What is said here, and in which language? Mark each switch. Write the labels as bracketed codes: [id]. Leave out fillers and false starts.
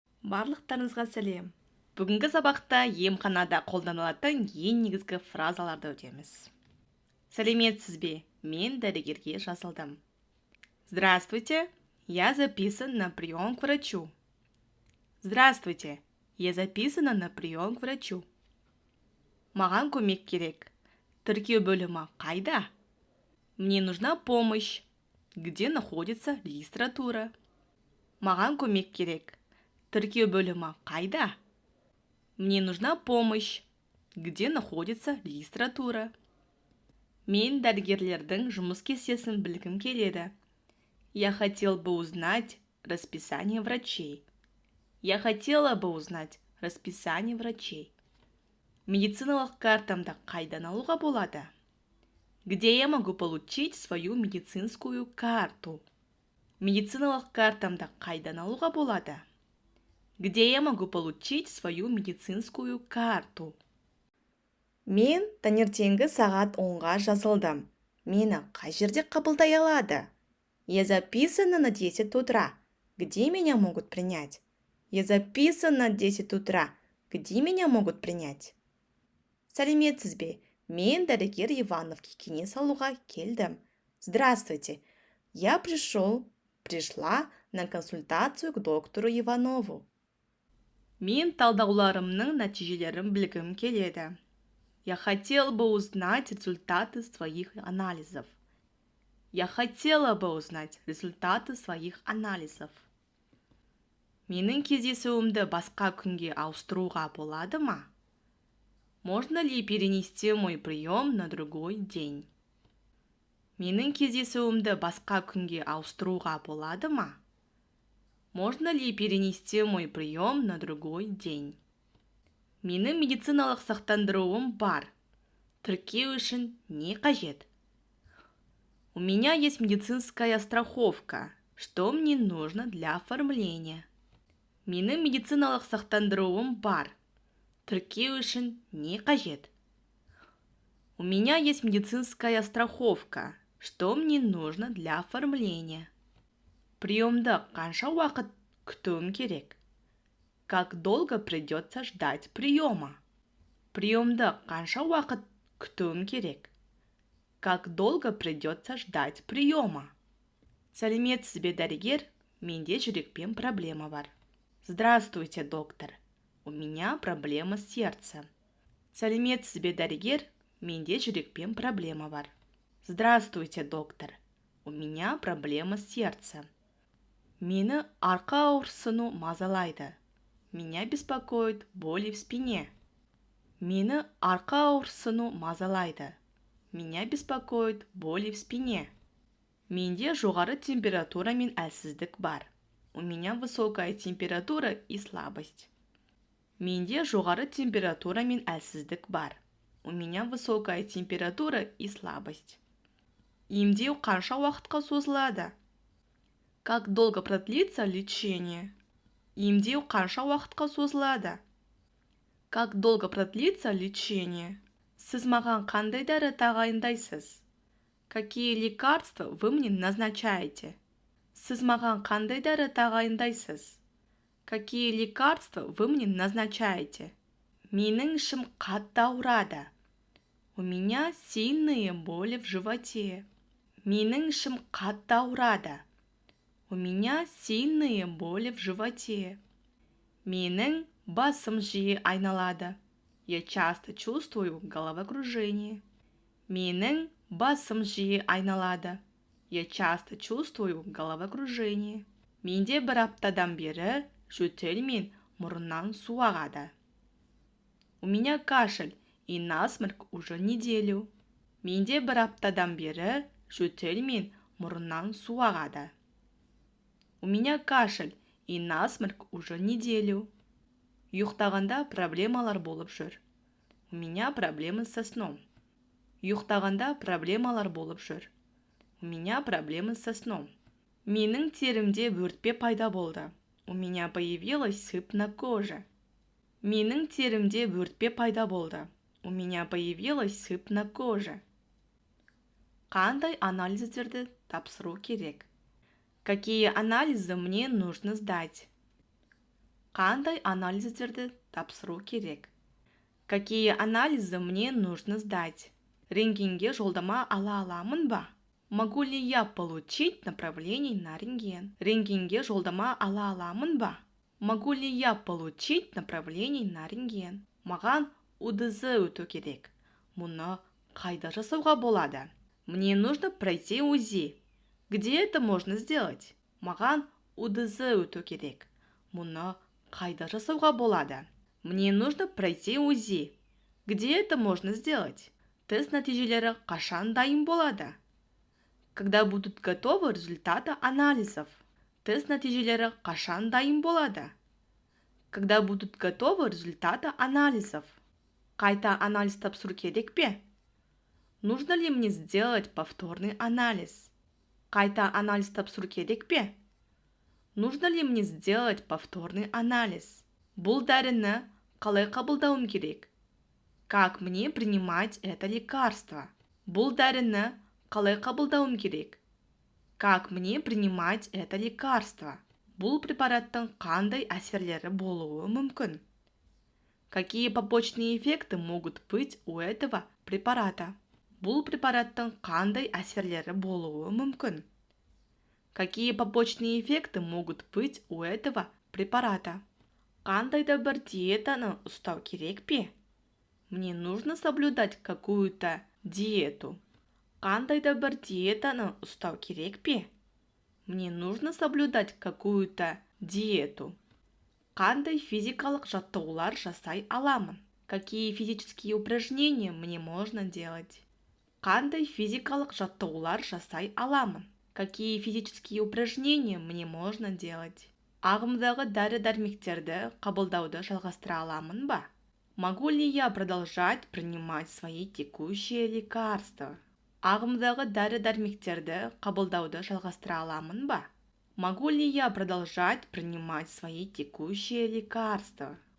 [kk] Барлықтарыңызға сәлем. Бүгінгі сабақта емханада қолданылатын ең негізгі фразаларды өтеміз. Сәлеметсіз бе? Мен дәрігерге жазылдым. [ru] Здравствуйте, я записан на прием к врачу. Здравствуйте, я записана на прием к врачу. [kk] Маған көмек керек. Тіркеу бөлімі қайда? [ru] Мне нужна помощь. Где находится регистратура? [kk] Маған көмек керек. Тіркеу бөлімі қайда? [ru] Мне нужна помощь. Где находится регистратура? [kk] Мен дәрігерлердің жұмыс кестесін білгім келеді. [ru] Я хотел бы узнать расписание врачей. Я хотела бы узнать расписание врачей. [kk] Медициналық картамды қайдан алуға болады? [ru] Где я могу получить свою медицинскую карту? [kk] Медициналық картамды қайдан алуға болады? [ru] Где я могу получить свою медицинскую карту? [kk] Мен таңертеңгі сағат 10-ға жазылдым. Мені қай жерде қабылдай алады? [ru] Я записана на 10 утра. Где меня могут принять? Я записана на 10 утра. Где меня могут принять? [kk] Сәлеметсіз бе? Мен дәрігер Ивановке кеңес алуға келдім. [ru] Здравствуйте. Я пришла на консультацию к доктору Иванову. [kk] Мен талдауларымның нәтижелерін білгім келеді. [ru] Я хотел бы узнать результаты своих анализов. Я хотела бы узнать результаты своих анализов. [kk] Менің кездесуімді басқа күнге ауыстыруға болады ма? [ru] Можно ли перенести мой прием на другой день? [kk] Менің кездесуімді басқа күнге ауыстыруға болады ма? [ru] Можно ли перенести мой прием на другой день? [kk] Менің медициналық сақтандыруым бар. Тіркеу үшін не қажет? [ru] У меня есть медицинская страховка. Что мне нужно для оформления? [kk] Менің медициналық сақтандыруым бар. Тіркеу үшін не қажет? [ru] У меня есть медицинская страховка. Что мне нужно для оформления? [kk] Приемды қанша уақыт күтуім керек? [ru] Как долго придется ждать приема? [kk] Приемды қанша уақыт күтуім керек? [ru] Как долго придется ждать приема? [kk] Сәлеметсіз бе, дәрігер? Менде жүрекпен проблема бар. [ru] Здравствуйте, доктор. У меня проблема с сердцем. [kk] Сәлеметсіз бе, дәрігер? Менде жүрекпен проблема бар. [ru] Здравствуйте, доктор. У меня проблема с сердцем. [kk] Мені арқа ауырсыну мазалайды. [ru] Меня беспокоит боли в спине. [kk] Мені арқа ауырсыну мазалайды. [ru] Меня беспокоит боли в спине. [kk] Менде жоғары температура мен әлсіздік бар. [ru] У меня высокая температура и слабость. [kk] Менде жоғары температура мен әлсіздік бар. [ru] У меня высокая температура и слабость. [kk] Емдеу қанша уақытқа созылады? [ru] Как долго продлится лечение? [kk] Емдеу қанша уақытқа созылады? [ru] Как долго продлится лечение? [kk] Сіз маған қандай дәрі тағайындайсыз? [ru] Какие лекарства вы мне назначаете? [kk] Сіз маған қандай дәрі тағайындайсыз? [ru] Какие лекарства вы мне назначаете? [kk] Менің ішім қатты ауырады. [ru] У меня сильные боли в животе. [kk] Менің ішім қатты ауырады. [ru] У меня сильные боли в животе. [kk] Менің басым жиі айналады. [ru] Я часто чувствую головокружение. [kk] Менің басым жиі айналады. [ru] Я часто чувствую головокружение. [kk] Менде бір аптадан бері жөтел мен мұрыннан су ағады. [ru] У меня кашель и насморк уже неделю. [kk] Менде бір аптадан бері жөтел мен мұрыннан су ағады. [ru] У меня кашель и насморк уже неделю. [kk] Ұйықтағанда проблемалар болып жүр. [ru] У меня проблемы со сном. [kk] Ұйықтағанда проблемалар болып жүр. [ru] У меня проблемы со сном. [kk] Менің терімде бөртпе пайда болды. [ru] У меня появилась сыпь на коже. [kk] Менің терімде бөртпе пайда болды. [ru] У меня появилась сыпь на коже. [kk] Қандай анализдерді тапсыру керек? [ru] Какие анализы мне нужно сдать? [kk] Қандай анализдерді тапсыру керек? [ru] Какие анализы мне нужно сдать? [kk] Рентгенге жолдама ала аламын ба? [ru] Могу ли я получить направление на рентген? [kk] Рентгенге жолдама ала аламын ба? [ru] Могу ли я получить направление на рентген? [kk] Маған УДЗ өту керек. Мұны қайда жасауға болады? [ru] Мне нужно пройти УЗИ. Где это можно сделать? [kk] Маған УДЗ өту керек. Мұны қайда жасауға болады? [ru] Мне нужно пройти УЗИ. Где это можно сделать? [kk] Тест нәтижелері қашан дайын болады? [ru] Когда будут готовы результаты анализов? [kk] Тест нәтижелері қашан дайын болады? [ru] Когда будут готовы результаты анализов? [kk] Қайта анализ тапсыру керек пе? [ru] Нужно ли мне сделать повторный анализ? [kk] Қайта анализ тапсыру керек пе? [ru] Нужно ли мне сделать повторный анализ? [kk] Бұл дәріні қалай қабылдауым керек? [ru] Как мне принимать это лекарство? [kk] Бұл дәріні қалай қабылдауым керек? [ru] Как мне принимать это лекарство? [kk] Бұл препараттың қандай әсерлері болуы мүмкін? [ru] Какие побочные эффекты могут быть у этого препарата? [kk] Бұл препараттың қандай әсерлері болуы мүмкін? [ru] Какие побочные эффекты могут быть у этого препарата? [kk] Қандай да бір диетаны ұстау керек пе? [ru] Мне нужно соблюдать какую-то диету. [kk] Қандай да бір диетаны ұстау керек пе? [ru] Мне нужно соблюдать какую-то диету. [kk] Қандай физикалық жаттығулар жасай аламын? [ru] Какие физические упражнения мне можно делать? [kk] Қандай физикалық жаттығулар жасай аламын? [ru] Какие физические упражнения мне можно делать? [kk] Ағымдағы дәрі-дәрмектерді қабылдауды жалғастыра аламын ба? [ru] Могу ли я продолжать принимать свои текущие лекарства? [kk] Ағымдағы дәрі-дәрмектерді қабылдауды жалғастыра аламын ба? [ru] Могу ли я продолжать принимать свои текущие лекарства?